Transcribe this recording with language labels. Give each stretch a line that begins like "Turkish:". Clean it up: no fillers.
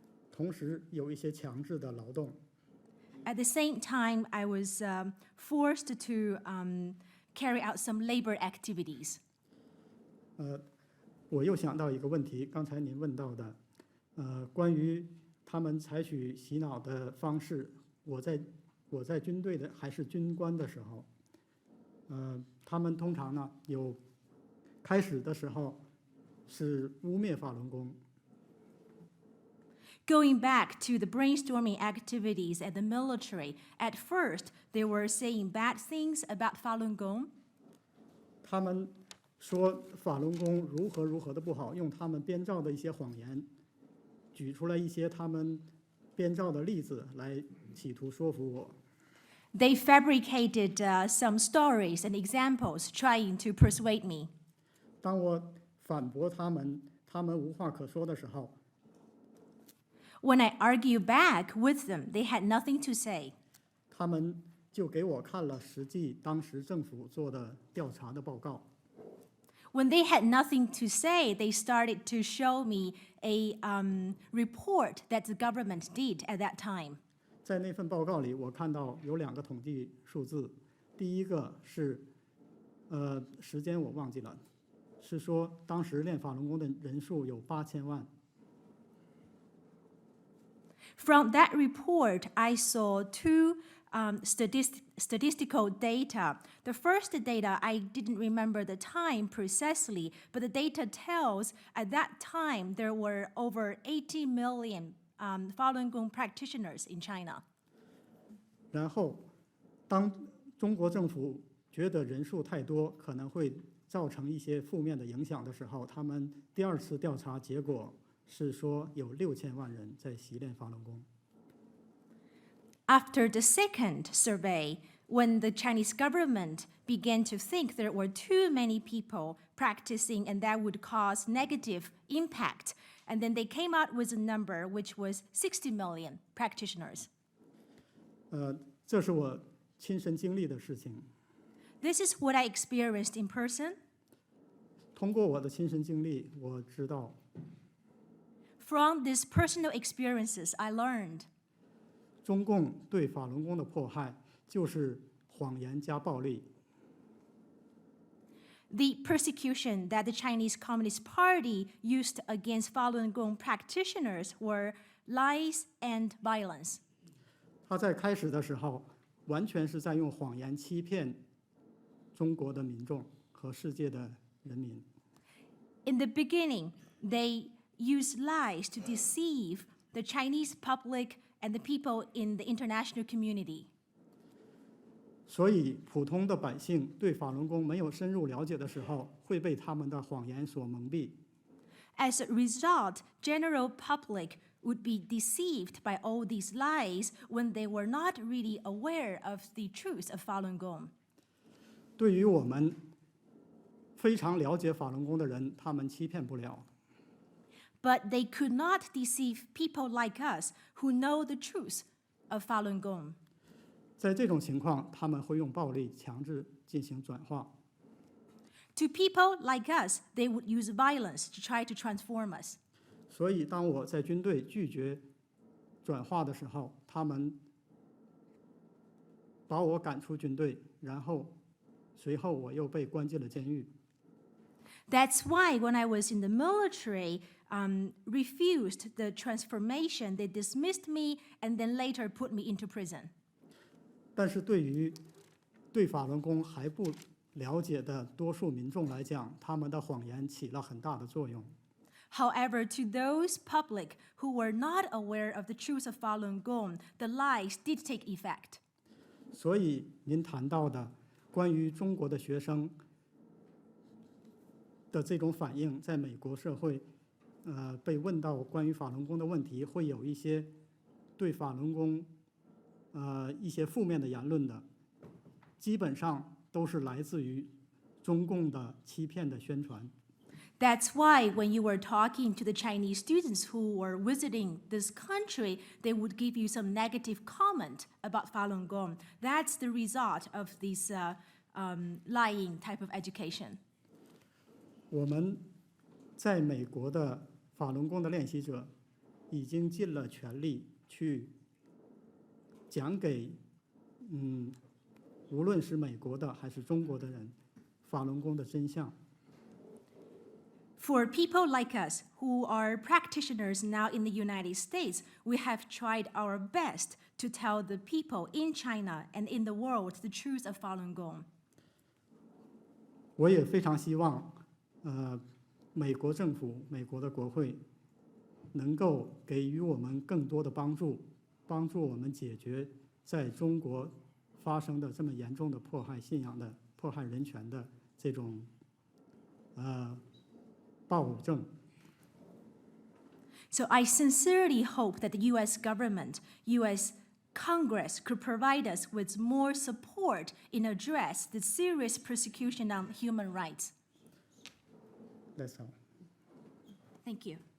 Chinese: 同时有一些强制的劳动。
English: At the same time, I was forced to carry out some labor activities.
Chinese: 我又想到一个问题，刚才您问到的，关于他们采取洗脑的方式。我在军队的还是军官的时候，他们通常呢开始的时候是污蔑法轮功。
English: Going back to the brainstorming activities at the military, at first they were saying bad things about Falun Gong.
Chinese: 他们说法轮功如何如何的不好，用他们编造的一些谎言，举出来一些他们编造的例子来企图说服我。
English: They fabricated some stories and examples trying to persuade me.
Chinese: 当我反驳他们无话可说的时候，
English: When I argued back with them, they had nothing to say.
Chinese: 他们就给我看了当时政府做的调查的报告。
English: When they had nothing to say, they started to show me a report that the government did at that time.
Chinese: 在那份报告里，我看到有2个统计数字，第一个是，时间我忘记了，是说当时练法轮功的人数有8000万。
English: From that report, I saw two statistical data. The first data, I didn't remember the time precisely, but the data tells at that time there were over 80 million Falun Gong practitioners in China.
Chinese: 然后，当中国政府觉得人数太多，可能会造成一些负面的影响的时候，他们第2次调查结果是说有6000万人在习练法轮功。
English: After the second survey, when the Chinese government began to think there were too many people practicing and that would cause negative impact, and then they came out with a number which was 60 million practitioners.
Chinese: 这是我亲身经历的事情。
English: This is what I experienced in person.
Chinese: 通过我的亲身经历，我知道
English: From these personal experiences, I learned
Chinese: 中共对法轮功的迫害就是谎言加暴力。
English: the persecution that the Chinese Communist Party used against Falun Gong practitioners were lies and violence.
Chinese: 他在开始的时候，完全是在用谎言欺骗中国的民众和世界的人民。
English: In the beginning, they used lies to deceive the Chinese public and the people in the international community.
Chinese: 所以，普通的百姓对法轮功没有深入了解的时候，会被他们的谎言所蒙蔽。
English: As a result, general public would be deceived by all these lies when they were not really aware of the truth of Falun Gong.
Chinese: 对于我们非常了解法轮功的人，他们欺骗不了。
English: But they could not deceive people like us who know the truth of Falun Gong.
Chinese: 在这种情况，他们会用暴力强制进行转化。
English: To people like us, they would use violence to try to transform us.
Chinese: 所以，当我在军队拒绝转化的时候，他们把我赶出军队，然后随后我又被关进了监狱。
English: That's why when I was in the military, refused the transformation, they dismissed me and then later put me into prison.
Chinese: 但是对法轮功还不了解的多数民众来讲，他们的谎言起了很大的作用。
English: However, to those public who were not aware of the truth of Falun Gong, the lies did take effect.
Chinese: 所以您谈到的关于中国的学生的这种反应，在美国社会，被问到关于法轮功的问题，会有一些对法轮功，一些负面的言论的，基本上都是来自于中共的欺骗的宣传。
English: That's why when you were talking to the Chinese students who were visiting this country, they would give you some negative comment about Falun Gong. That's the result of this lying type of education.
Chinese: 我们在美国的法轮功的练习者，已经尽了全力去讲给无论是美国的还是中国的人，法轮功的真相。
English: For people like us who are practitioners now in the United States, we have tried our best to tell the people in China and in the world the truth of Falun Gong.
Chinese: 我也非常希望，美国政府、美国的国会能够给予我们更多的帮助，帮助我们解决在中国发生的这么严重的迫害信仰的、迫害人权的这种暴政。
English: So I sincerely hope that the U.S. government, U.S. Congress could provide us with more support in address the serious persecution on human rights. That's all. Thank you.